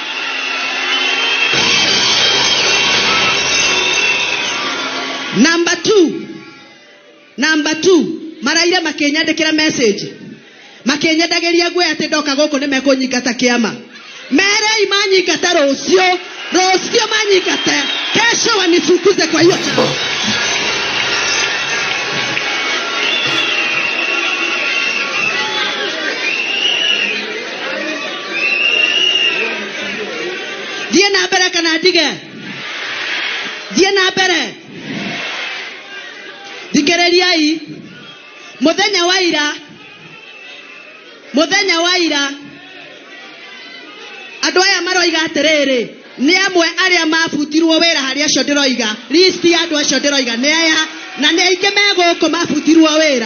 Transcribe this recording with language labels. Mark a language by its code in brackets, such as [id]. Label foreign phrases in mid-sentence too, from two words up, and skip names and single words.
[en] Number two, [ki] maraire makĩnyandĩkĩra message, makĩnyendagĩria ngwe atĩ ndoka gũkũ nĩ mekũnyingata kĩama. Merei manyingata rũciũ manyingate, [sw] kesho wanifukuze kwa hiyo chama. [ki] Thiĩ na mbere kana ndige? Thiĩ na mbere. Thikereriai, mũthenya wa ira andũ aya maroiga atĩrĩrĩ, nĩ amwe arĩa mabutirwo wĩra harĩ acio ndĩroiga, list ya andũ acio ndĩroiga nĩ aya, na nĩ aingĩ megũkũ mabutirwo wĩra.